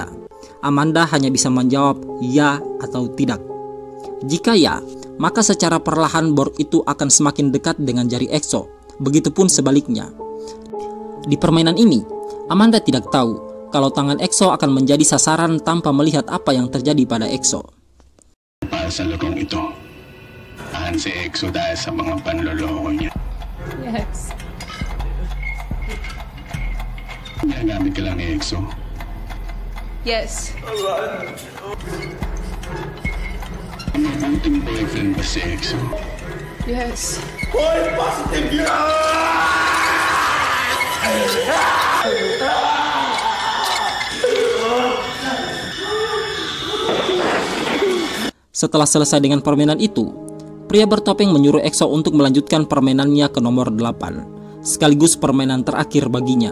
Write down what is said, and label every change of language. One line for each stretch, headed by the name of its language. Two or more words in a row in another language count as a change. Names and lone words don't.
Indonesian: Amanda hanya bisa menjawab ya atau tidak. Jika ya, maka secara perlahan bor itu akan semakin dekat dengan jari EXO. Begitupun sebaliknya. Di permainan ini, Amanda tidak tahu kalau tangan EXO akan menjadi sasaran tanpa melihat apa yang terjadi pada EXO.
Filipino: Para sa lugong ito, tahan si EXO dahil sa mga panloloko niya.
English: Yes.
Filipino: Nagamit ka lang ni EXO.
English: Yes.
Filipino: Mabuting boyfriend ba si EXO?
English: Yes.
Indonesian: Setelah selesai dengan permainan itu, pria bertopeng menyuruh EXO untuk melanjutkan permainannya ke nomor 8, sekaligus permainan terakhir baginya.